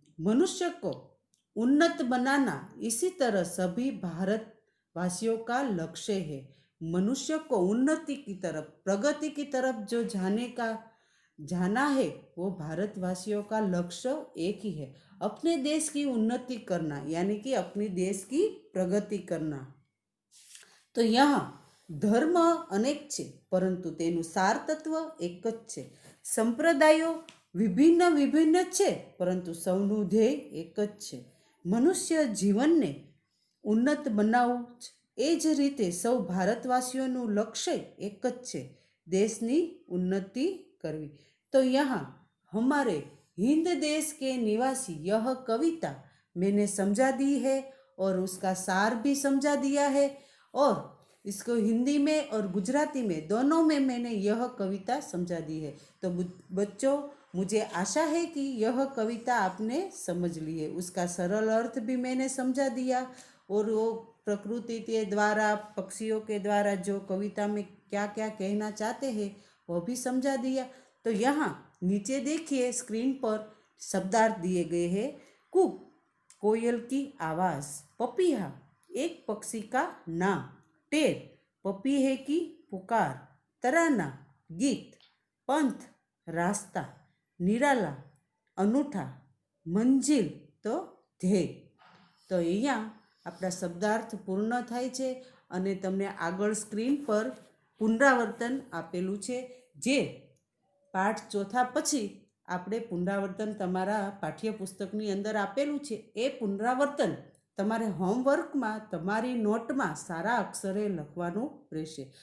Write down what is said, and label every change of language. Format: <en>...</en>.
<hi>मनुष्य को उन्नत बनाना इसी तरह सभी भारतवासियों का लक्ष्य है. मनुष्य को उन्नति की तरफ, प्रगति की तरफ जो जाना है, वो भारतवासियों का लक्ष्य एक ही है. अपने देश की उन्नति करना, यानी कि अपने देश की प्रगति करना. तो यहाँ धर्म अनेक</hi> <gu>છે, પરંતુ તેનું સાર તત્વ એક જ છે. સંપ્રદાયો વિભિન્ન વિભિન્ન છે, પરંતુ સૌનું ધ્યેય એક જ છે, મનુષ્ય જીવનને ઉન્નત બનાવવું. એ જ રીતે સૌ ભારતવાસીઓનું લક્ષ્ય એક જ છે, દેશની ઉન્નતિ करवी.</gu> <hi>तो यहाँ हमारे हिंद देश के निवासी यह कविता मैंने समझा दी है और उसका सार भी समझा दिया है, और इसको हिंदी में और गुजराती में दोनों में मैंने यह कविता समझा दी है. तो बच्चों, मुझे आशा है कि यह कविता आपने समझ ली है. उसका सरल अर्थ भी मैंने समझा दिया, और वो प्रकृति के द्वारा, पक्षियों के द्वारा जो कविता में क्या क्या कहना चाहते हैं वो भी समझा दिया. तो यहाँ नीचे देखिए स्क्रीन पर शब्दार्थ दिए गए हैं. कुक कोयल की आवाज़, पपीहा एक पक्षी का नाम, टेर पपीहे की पुकार, तराना गीत, पंथ रास्ता, निराला अनूठा, मंजिल तो ध्येय.</hi> <gu>तो અહીંયા આપણા શબ્દાર્થ પૂર્ણ થાય છે, અને તમને આગળ સ્ક્રીન પર પુનરાવર્તન આપેલું છે. જે પાઠ ચોથા પછી આપણે પુનરાવર્તન તમારા પાઠ્યપુસ્તકની અંદર આપેલું છે. એ પુનરાવર્તન તમારે હોમવર્કમાં, તમારી નોટમાં સારા અક્ષરે લખવાનું રહેશે.</gu>